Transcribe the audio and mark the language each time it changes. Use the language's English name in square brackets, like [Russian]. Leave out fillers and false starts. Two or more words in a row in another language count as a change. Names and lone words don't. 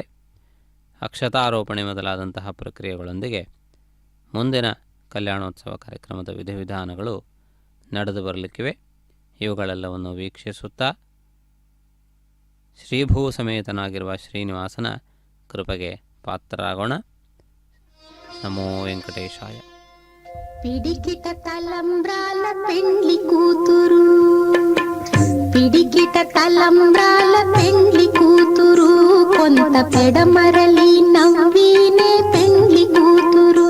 [Kannada] ಅಕ್ಷತಾರೋಪಣೆ ಮೊದಲಾದಂತಹ ಪ್ರಕ್ರಿಯೆಗಳೊಂದಿಗೆ ಮುಂದಿನ ಕಲ್ಯಾಣೋತ್ಸವ ಕಾರ್ಯಕ್ರಮದ ವಿಧಿವಿಧಾನಗಳು ನಡೆದು ಬರಲಿಕ್ಕಿವೆ. ಇವುಗಳೆಲ್ಲವನ್ನು ವೀಕ್ಷಿಸುತ್ತಾ ಶ್ರೀಭೂ ಸಮೇತನಾಗಿರುವ ಶ್ರೀನಿವಾಸನ ಕೃಪೆಗೆ ಪಾತ್ರರಾಗೋಣ. ನಮೋ ವೆಂಕಟೇಶಾಯ. [Telugu] పిడికిట తలంబ్రాల పెండ్లి కూతురు, పిడికిట తలంబ్రాల పెండ్లి కూతురు, కొంత పెడమరలి నవ్వీనే పెండ్లి కూతురు.